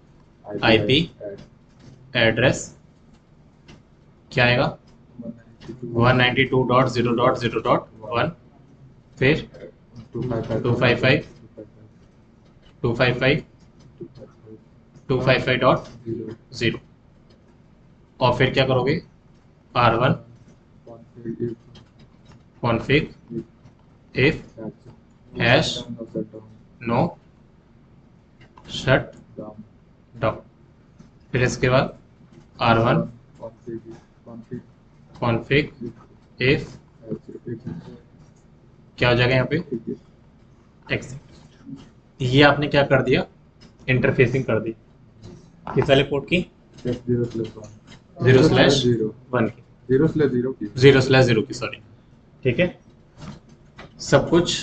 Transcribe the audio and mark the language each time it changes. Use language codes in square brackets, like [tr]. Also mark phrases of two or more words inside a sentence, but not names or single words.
[hi] IP एड्रेस क्या आएगा, 192.0.0.1, फिर 255.255.0, और फिर क्या करोगे, R1 [en] config if hash no shut down, [hi] फिर इसके बाद [en] R1 config if [hi] क्या हो जाएगा यहाँ पे, exit। ये आपने क्या कर दिया, इंटरफेसिंग कर दी, किस वाले पोर्ट की, 0/1 की, 0/0 की, सॉरी, ठीक है, सब कुछ।